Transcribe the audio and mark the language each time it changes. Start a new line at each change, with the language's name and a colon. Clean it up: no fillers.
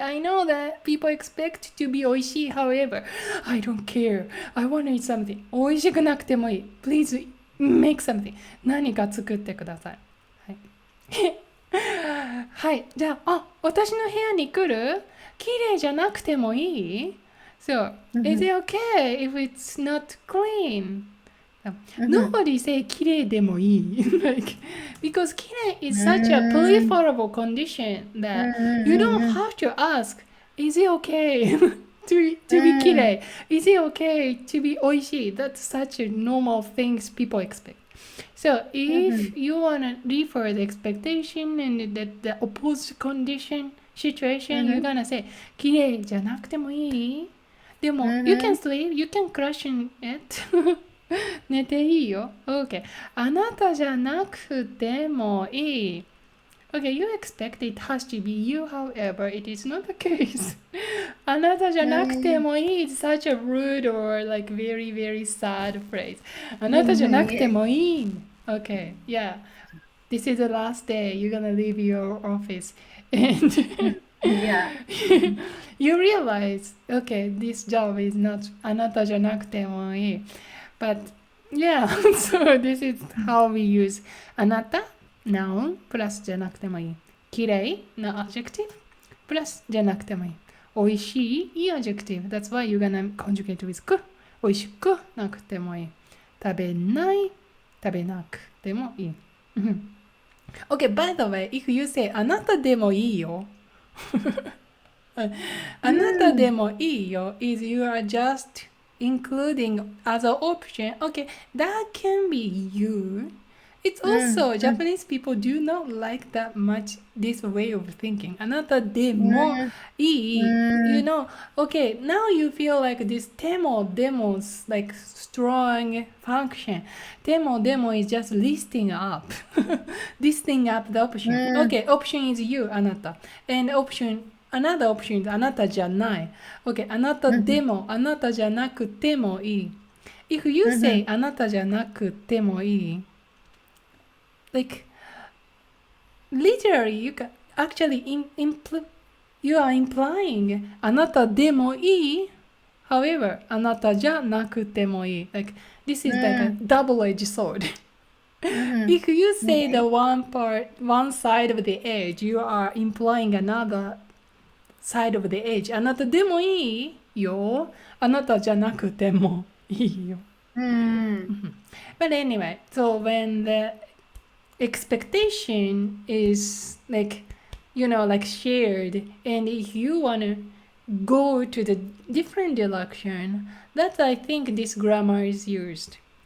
English: I know that people expect to be
Japanese: 美味しい.
English: However, I don't care. I want to eat something.
Japanese: 美味しくなくてもいい.
English: Please make something.
Japanese: 何か作ってください。はい。はい。じゃあ、私の部屋に来る?綺麗じゃなくてもいい?
English: So, is it okay if it's not clean? Nobody say
Japanese: 綺麗でもいい.
English: Like, because 綺麗 is such a preferable condition that you don't have to ask, is it okay to be 綺麗? Is it okay to be 美味しい? That's such a normal things people expect. So if you want to refer the expectation and the opposed condition situation, you're gonna say
Japanese: 綺麗じゃなくてもいい?
English: でも、you can sleep, you can crash in it.
Japanese: 寝ていいよ。Okay. あなたじゃなくてもいい。
English: Okay, you expect it has to be you, however, it is not the case.
Japanese: あなたじゃなくてもいい
English: is such a rude or like very, very sad phrase.
Japanese: あなたじゃなくてもいい。
English: Okay, yeah. This is the last day. You're gonna leave your office. And Yeah. you realize, okay, this job is not
Japanese: あなたじゃなくてもいい.
English: But yeah, so this is how we use あなた noun
Japanese: プラスじゃなくてもいい。綺麗な adjective プラスじゃなくてもいい。美味しいいい adjective.
English: That's why you're gonna conjugate with く。
Japanese: 美味しくなくてもいい。食べない食べなくてもいい。
English: Okay, by the way, if you say
Japanese: あなたでもいいよあなたでもいいよ
English: is you are just including as an option. Okay, that can be you. It's also Japanese people do not like that much this way of thinking.
Japanese: あなたでもいい
English: You know, okay, now you feel like this でも demos like strong function. でも is just listing up. Listing up the option. Okay, option is you, あなた. And another option is
Japanese: あなたじゃない。 Okay, あなたでも、あなたじゃなくてもいい。
English: If you say
Japanese: あなたじゃなくてもいい,
English: like literally you can actually you are implying
Japanese: あなたでもいい
English: however あなたじゃなくてもいい like this is like a double-edged sword. If you say the one side of the edge, you are implying another side of the edge.
Japanese: あなたでもいいよあなたじゃなくてもいいよ。
English: But anyway, so when the expectation is like, you know, like shared, and if you want to go to the different direction, that's I think this grammar is used.